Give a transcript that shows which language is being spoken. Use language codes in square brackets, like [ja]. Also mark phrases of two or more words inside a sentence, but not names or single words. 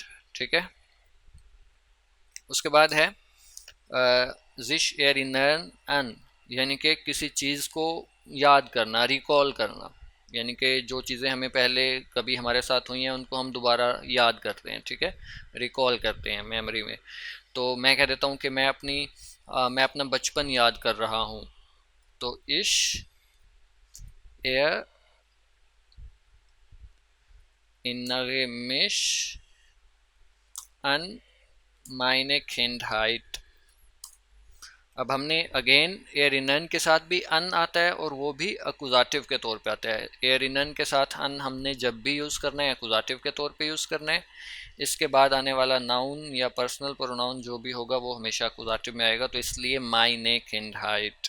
[hi] ठीक है, उसके बाद है [de] sich erinnern an, [hi] यानी कि किसी चीज़ को याद करना, रिकॉल करना, यानी कि जो चीज़ें हमें पहले कभी हमारे साथ हुई हैं उनको हम दोबारा याद करते हैं। ठीक है, रिकॉल करते हैं मेमोरी में। तो मैं कह देता हूँ कि मैं अपना बचपन याद कर रहा हूँ, तो [de] ich er innere mich an meine Kindheit। [hi] अब हमने अगेन एयरिनन के साथ भी अन आता है, और वो भी अकुजाटिव के तौर पे आता है। एयरिनन के साथ अन हमने जब भी यूज़ करना है अकुजाटिव के तौर पे यूज़ करना है। इसके बाद आने वाला नाउन या पर्सनल प्रोनाउन जो भी होगा वो हमेशा अकुजाटिव में आएगा, तो इसलिए [de] meine Kindheit.